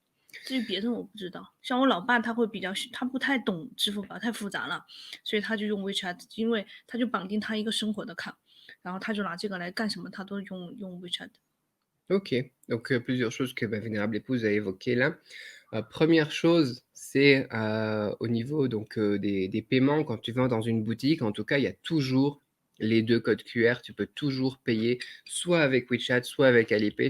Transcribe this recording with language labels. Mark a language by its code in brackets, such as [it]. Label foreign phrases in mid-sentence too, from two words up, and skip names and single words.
[zh] 至于别的我不知道，像我老爸他会他不太懂支付宝，太复杂了，所以他就用 WeChat， 因为他就绑定他一个生活的卡，然后他就拿这个来干什么，他都用 WeChat。 [fr] Ok, donc plusieurs choses que ma vénérable épouse a évoquées là. Première chose, c'est au niveau des paiements. Quand tu vas dans une boutique, en tout cas, il y a toujours les deux codes QR. Tu peux toujours payer soit avec WeChat, soit avec Alipay.